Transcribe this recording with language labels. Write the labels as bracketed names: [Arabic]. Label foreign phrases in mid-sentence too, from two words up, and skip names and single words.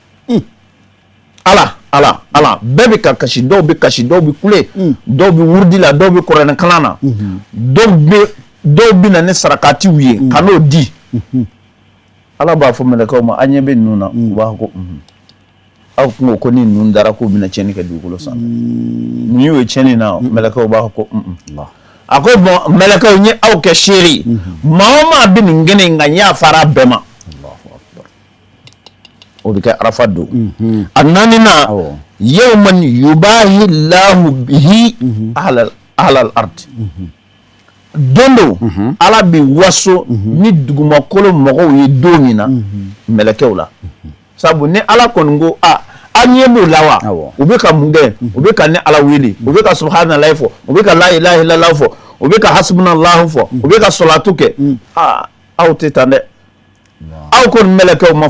[Bambara] bɛɛ bi ka kasi dɔw bi kasi dɔw bi kule dɔw bi wurudi la dɔw bi kuranɛ kalan na dɔw bi na ni sarakatiw ye ka n'o di ala b'a fɔ mɛlɛkɛw ma a ɲɛ bɛ ninnu na u b'a fɔ ko aw kungo ko ni ninnu dara k'u bɛna tiɲɛni kɛ dugukolo sanfɛ ni y'o ye tiɲɛni na mɛlɛkɛw b'a fɔ ko a ko bɔn mɛlɛkɛw n ye aw kɛ seere maa o maa bɛ nin kɛnɛ in kan n y'a fara bɛɛ ma o bɛ kɛ arafa don a naaninan [Arabic] يوما يباهي الله به أهل الأرض [Bambara] don do ala bi waso ni dugumakolo mɔgɔw ye don min na mɛlɛkɛw la sabu ni ala kɔni ko an ɲɛ b'o la wa u bɛ ka mun kɛ u bɛ ka ni ala wele u bɛ ka subhanallahi fɔ u bɛ ka [Arabic] لا إله إلا الله [Bambara] fɔ u bɛ ka hasbunallahu fɔ u bɛ ka salatu kɛ aw tɛ tan dɛ aw kɔni mɛlɛkɛw ma